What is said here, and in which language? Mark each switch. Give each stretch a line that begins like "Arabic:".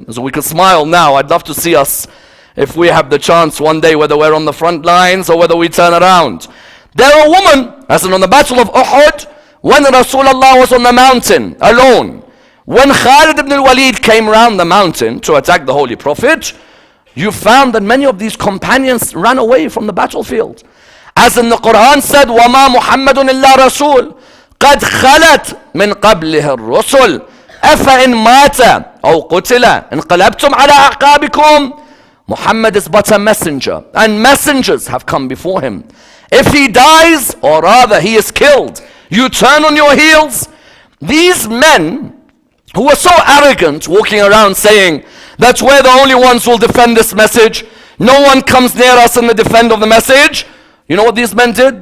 English: So we could smile now. I'd love to see us, if we have the chance one day, whether we're on the front lines or whether we turn around. There are women, as in on the battle of Uhud, when Rasulullah was on the mountain alone. When Khalid ibn al-Walid came around the mountain to attack the Holy Prophet, you found that many of these companions ran away from the battlefield. As in the Quran said,
Arabic: وَمَا مُحَمَّدٌ إِلَّا رَسُولٌ قَدْ خَلَتْ مِنْ قَبْلِهِ الرُّسُلُ أَفَإِنْ مَاتَ أَوْ قُتِلَ انقلبتم على أعقابكم.
English: Muhammad is but a messenger, and messengers have come before him. If he dies, or rather he is killed, you turn on your heels. These men who were so arrogant, walking around saying that we're the only ones who will defend this message, no one comes near us in the defend of the message. You know what these men did?